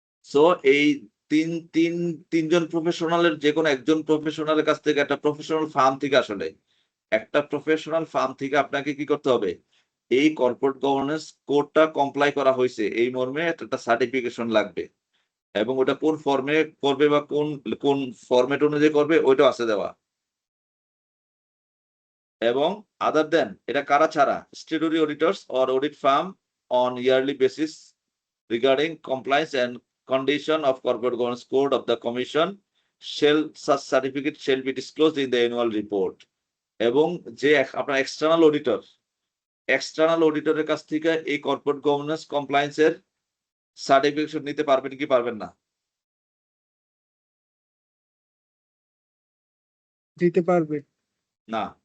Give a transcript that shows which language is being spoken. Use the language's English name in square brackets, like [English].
[Bangla] So এই তিনজন প্রফেশনালের যে কোনো একজন প্রফেশনালের কাছ থেকে একটা প্রফেশনাল ফার্ম থেকে আসলে একটা প্রফেশনাল ফার্ম থেকে আপনাকে কি করতে হবে, এই কর্পোরেট গভর্নেন্স কোডটা কমপ্লাই করা হয়েছে এই মর্মে একটা সার্টিফিকেশন লাগবে। এবং ওটা কোন ফর্মে করবে বা কোন ফরম্যাট অনুযায়ী করবে ওইটাও আছে দেওয়া। [English] এবং other than [Bangla] এটা কারা ছাড়া, [English] Statutory auditors or audit firm on yearly basis regarding compliance and condition of corporate governance code of the commission such certificate shall be disclosed in the annual report. [Bangla] এবং যে আপনার এক্সটার্নাল অডিটরের কাছ থেকে এই কর্পোরেট গভর্নেন্স কমপ্লায়েন্সের সার্টিফিকেশন নিতে পারবেন কি পারবেন না? দিতে পারবে না।